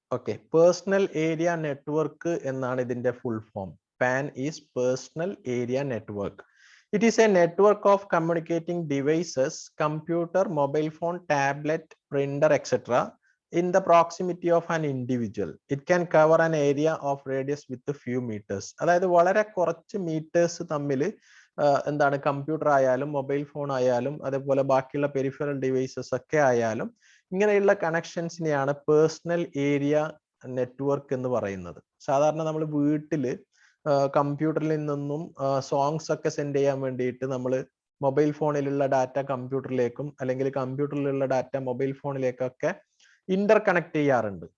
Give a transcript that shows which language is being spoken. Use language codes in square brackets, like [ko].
[ml] Okay, personal area network എന്നാണ് ഇതിന്റെ full form. [en] PAN is personal area network. It is a network of communicating devices, computer, mobile phone, tablet, printer etcetera in the proximity of an individual. It can cover an area of radius with a few meters. [ml] അതായത് വളരെ കുറച്ച് metres തമ്മിൽ എന്താണ് computer ആയാലും mobile phone ആയാലും അതേപോലെ ബാക്കിയുള്ള peripheral devices ഒക്കെ ആയാലും ഇങ്ങനെയുള്ള കണക്ഷൻസിനെയാണ് പേഴ്സണൽ ഏരിയ നെറ്റ്വർക്ക് എന്ന് പറയുന്നത്. സാധാരണ നമ്മൾ വീട്ടിൽ കമ്പ്യൂട്ടറിൽ നിന്നും സോങ്സ് ഒക്കെ സെൻഡ് ചെയ്യാൻ വേണ്ടിയിട്ട് നമ്മൾ മൊബൈൽ ഫോണിലുള്ള ഡാറ്റ കമ്പ്യൂട്ടറിലേക്കും അല്ലെങ്കിൽ കമ്പ്യൂട്ടറിലുള്ള ഡാറ്റ മൊബൈൽ ഫോണിലേക്കൊക്കെ ഇന്റർ കണക്ട് ചെയ്യാറുണ്ട്.